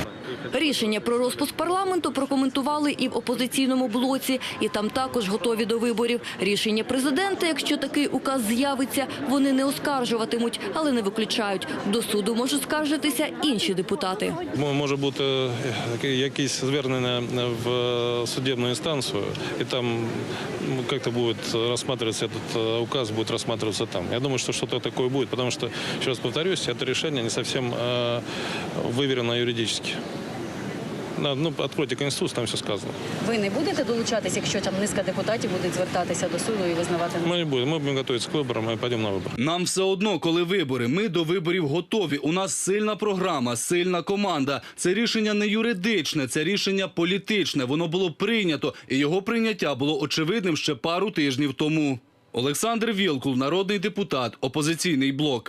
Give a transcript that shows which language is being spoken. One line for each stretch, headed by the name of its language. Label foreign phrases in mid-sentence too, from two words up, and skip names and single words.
Ukrainian: Рішення про розпуск парламенту прокоментували і в опозиційному блоці, і там також готові до виборів. Рішення президента, якщо такий указ з'явиться, вони не оскаржуватимуть, але не виключають. До суду можуть скаржитися інші депутати. Може бути якісь звернення в судебну інстанцію,
Russian: и там как-то будет рассматриваться этот указ, будет рассматриваться там. Я думаю, что что-то такое будет, потому что, еще раз повторюсь, это решение не совсем выверено юридически. Ну, откройте Конституцию, там все сказано.
Ukrainian: Ви не будете долучатись, якщо там низка депутатів будуть звертатися до суду і визнавати?
Russian: Мы не будем, мы будем готовиться к выборам, мы пойдем на выборы.
Ukrainian: Нам все одно, коли вибори. Ми до виборів готові. У нас сильна програма, сильна команда. Це рішення не юридичне, це рішення політичне. Воно було прийнято, і його прийняття було очевидним ще пару тижнів тому. Олександр Вілкул, народний депутат, опозиційний блок.